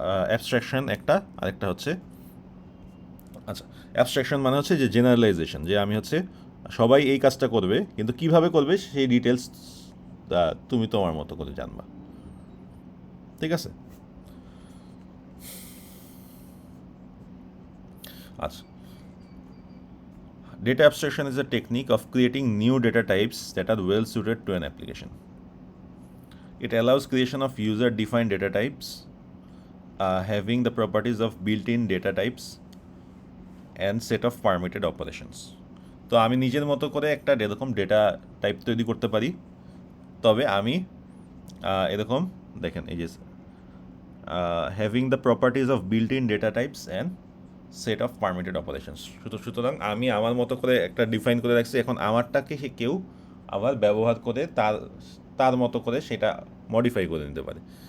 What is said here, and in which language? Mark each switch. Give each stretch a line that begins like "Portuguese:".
Bangla: Abstraction একটা, আরেকটা হচ্ছে, আচ্ছা, অ্যাবস্ট্রাকশন মানে হচ্ছে যে জেনারেলাইজেশন, যে আমি হচ্ছে সবাই এই কাজটা করবে কিন্তু কিভাবে করবে সেই ডিটেলস তুমি তোমার মতো করে জানবা, ঠিক আছে?
English: আচ্ছা, data abstraction is a technique of creating new data types that are well suited to an application. It allows creation of user defined data types having the properties of built-in data types and set of permitted operations.
Bangla: তো আমি নিজের মতো করে একটা এরকম data type তৈরি করতে পারি, তবে আমি এরকম দেখেন এই যে
English: Having the properties of built in data types and set of permitted operations.
Bangla: সুতরাং আমি আমার মতো করে একটা ডিফাইন করে রাখছি, এখন আমারটাকে সে কেউ আবার ব্যবহার করে তার মতো করে সেটা মডিফাই করে নিতে পারে।